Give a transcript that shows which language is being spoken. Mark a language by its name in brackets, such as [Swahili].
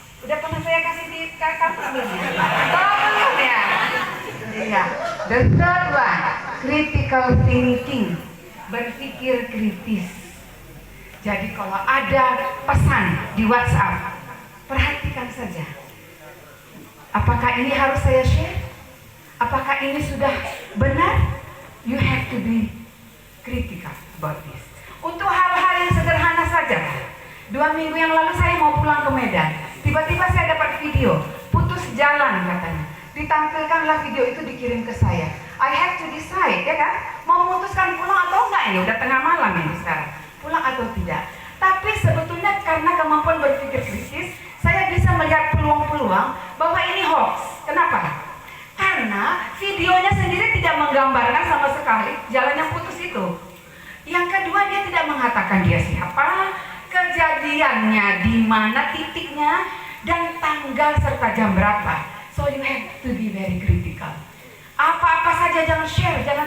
[Indonesian] Udah pernah saya kasih di kampus belum ya? Belum ya? Iya. [English] The third one, critical thinking. [Indonesian] Berpikir kritis. Jadi kalau ada pesan di WhatsApp, perhatikan saja. Apakah ini harus saya share? Apakah ini sudah benar? [English] You have to be critical about this. [Indonesian] Untuk hal-hal yang sederhana saja. 2 minggu yang lalu saya mau pulang ke Medan. Tiba-tiba saya dapat video, putus jalan katanya. Ditampilkanlah video itu, dikirim ke saya. [English] I have to decide, [Indonesian] ya kan? Mau memutuskan pulang atau enggak? Ya udah tengah malam ini sekarang. Pulang atau tidak? Tapi sebetulnya karena kemampuan berpikir kritis, saya bisa melihat peluang-peluang bahwa ini hoax. Kenapa? Karena videonya sendiri tidak menggambarkan sama sekali jalan yang putus itu. Yang kedua, dia tidak mengatakan dia siapa, kejadiannya di mana titiknya, dan tanggal serta jam berapa. [English] So you have to be very critical. [Indonesian] Apa-apa saja jangan share.